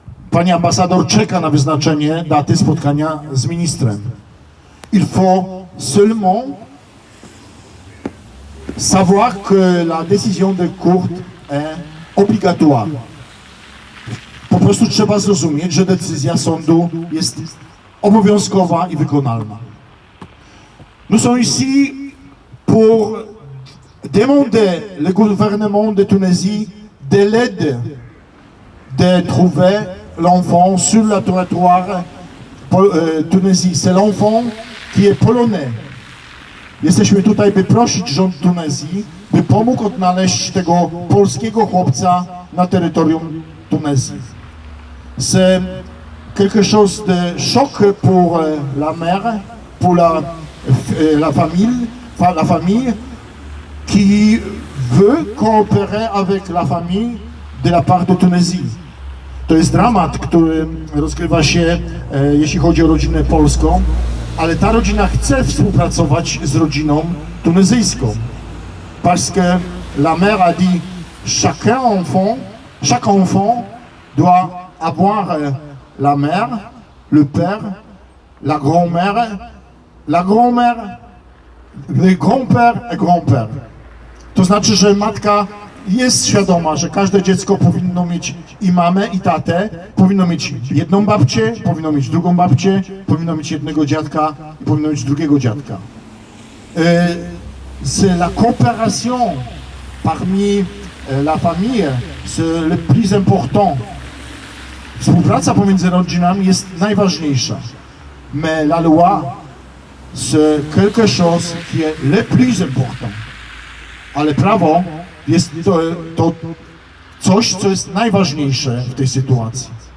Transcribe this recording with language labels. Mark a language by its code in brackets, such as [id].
[pl] Pani ambasador czeka na wyznaczenie daty spotkania z ministrem. [fr] Il faut seulement savoir que la décision de cour est obligatoire. [pl] Po prostu trzeba zrozumieć, że decyzja sądu jest obowiązkowa i wykonalna. [fr] Nous sommes ici pour demander le gouvernement de Tunisie de l'aide de trouver l'enfant sur le territoire Tunezji. C'est l'enfant qui est polonais. [pl] Jesteśmy tutaj, by prosić rząd Tunezji, by pomógł odnaleźć tego polskiego chłopca na terytorium Tunezji. [fr] C'est quelque chose de choc pour la mère, pour la famille qui veut coopérer avec la famille de la part de Tunezji. [pl] To jest dramat, który rozgrywa się, jeśli chodzi o rodzinę polską, ale ta rodzina chce współpracować z rodziną tunezyjską. [fr] Parce que la mère a dit chaque enfant doit avoir la mère, le père, la grand-mère, le grand-père et grand-père. [pl] To znaczy, że matka jest świadoma, że każde dziecko powinno mieć i mamę, i tatę, powinno mieć jedną babcię, powinno mieć drugą babcię, powinno mieć jednego dziadka i powinno mieć drugiego dziadka. [fr] C'est la coopération parmi la famille, c'est le plus important. [pl] Współpraca pomiędzy rodzinami jest najważniejsza. [fr] Mais la loi, c'est quelque chose qui est le plus important. [pl] Ale prawo jest to coś, co jest najważniejsze w tej sytuacji.